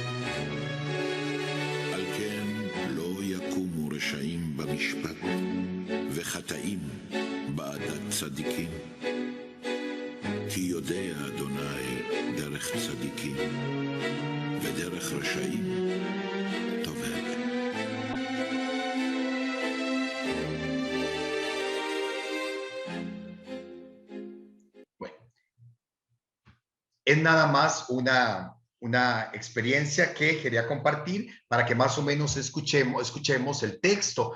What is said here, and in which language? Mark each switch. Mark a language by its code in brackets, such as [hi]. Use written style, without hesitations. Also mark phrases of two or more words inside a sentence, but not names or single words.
[he] על כן לא יקומו רשעים במשפט, וחטאים בעדת צדיקים. כי יודע אדוני דרך צדיקים, ודרך רשעים תובל. [es] Es nada más una experiencia que quería compartir para que más o menos escuchemos el texto.